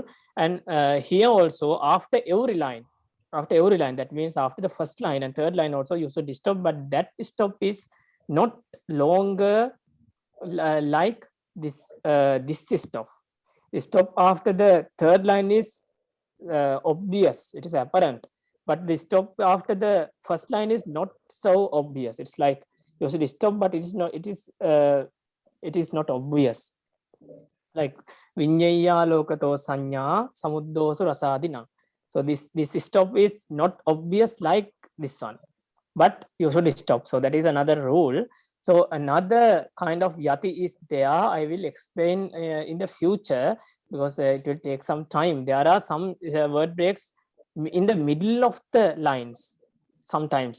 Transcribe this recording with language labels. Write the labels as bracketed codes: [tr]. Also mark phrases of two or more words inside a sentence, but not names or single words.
[en] And here also, after every line, that means after the first line and third line also, you should stop, but that stop is not longer like this stop. Stop after the third line is obvious, it is apparent, but the stop after the first line is not so obvious. It's like you should stop, but it is not obvious. Like vinyaya lokato sanya samuddosu rasadina. So this stop is not obvious like this one, but you should stop. So that is another rule. So another kind of Yati is there. I will explain in the future, because it will take some time. There are some word breaks in the middle of the lines sometimes.